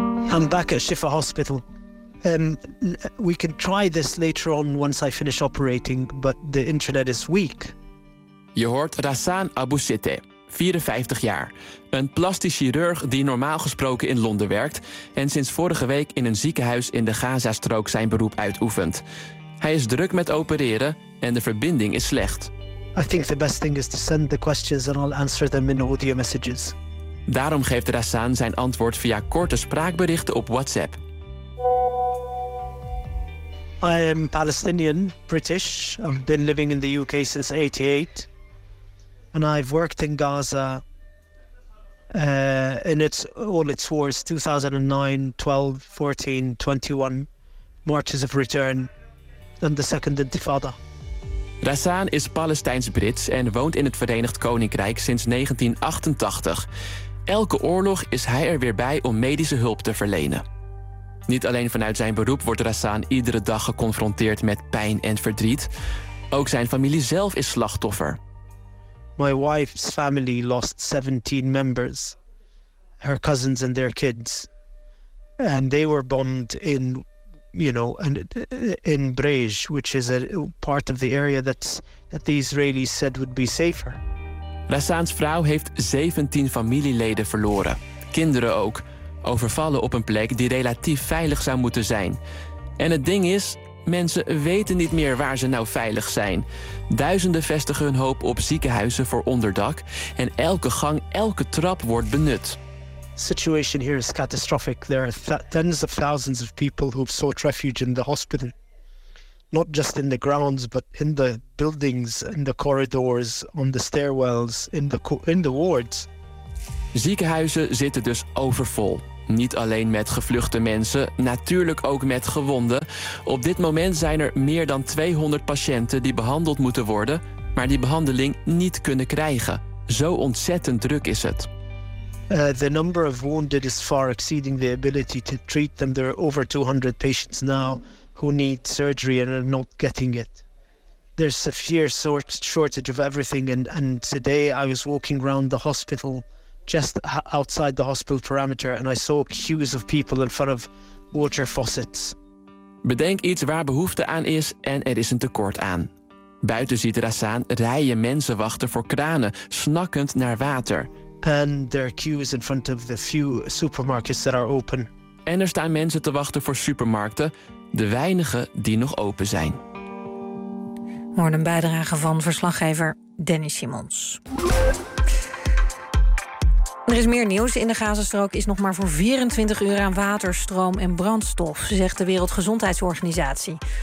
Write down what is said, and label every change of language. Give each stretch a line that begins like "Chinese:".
English: I'm back at Shifa Hospital. We can try this later on once I finish operating, but the internet is weak.
Dutch: Je hoort Rassan Abou-Sitte, 54 jaar. Een plastisch chirurg die normaal gesproken in Londen werkt en sinds vorige week in een ziekenhuis in de Gazastrook zijn beroep uitoefent. Hij is druk met opereren en de verbinding is slecht.
English: I think the best thing is to send the questions and I'll answer them in audio messages.
Dutch: Daarom geeft Rassan zijn antwoord via korte spraakberichten op WhatsApp.
English: I am Palestinian, British. I've been living in the UK since 88. And I've worked in Gaza in all its wars, 2009, 12, 14, 21 marches of return and the Second Intifada.
Dutch: Rassan is Palestijns-Brits en woont in het Verenigd Koninkrijk sinds 1988. Elke oorlog is hij er weer bij om medische hulp te verlenen. Niet alleen vanuit zijn beroep wordt Rassan iedere dag geconfronteerd met pijn en verdriet. Ook zijn familie zelf is slachtoffer.
English: My wife's family lost 17 members, her cousins and their kids. And they were bombed in Brej, which is a part of the area that the Israelis said would be safer.
Dutch: Rassan's vrouw heeft 17 familieleden verloren. Kinderen ook. Overvallen op een plek die relatief veilig zou moeten zijn. En het ding is, mensen weten niet meer waar ze nou veilig zijn. Duizenden vestigen hun hoop op ziekenhuizen voor onderdak. En elke gang, elke trap wordt benut.
English: The situation here is catastrophic. There are tens of thousands of people who have sought refuge in the hospital. Not just in the grounds, but in the buildings, in the corridors, on the stairwells, in the wards.
Dutch: Ziekenhuizen zitten dus overvol. Niet alleen met gevluchte mensen, natuurlijk ook met gewonden. Op dit moment zijn er meer dan 200 patiënten die behandeld moeten worden, maar die behandeling niet kunnen krijgen. Zo ontzettend druk is het.
English: The number of wounded is far exceeding the ability to treat them. There are over 200 patients now who need surgery and are not getting it. There's a fierce shortage of everything. And today I was walking around the hospital just outside the hospital perimeter and I saw queues of people in front of water faucets.
Dutch: Bedenk iets waar behoefte aan is en er is een tekort aan. Buiten ziet Rassaan rijen mensen wachten voor kranen, snakkend naar water.
English: And there are queues in front of the few supermarkets that are open.
Dutch: En er staan mensen te wachten voor supermarkten, de weinige die nog open zijn. Hoor een bijdrage van verslaggever Dennis Simons. Er is meer nieuws. In de Gazastrook is nog maar voor 24 uur aan water, stroom en brandstof, zegt de Wereldgezondheidsorganisatie.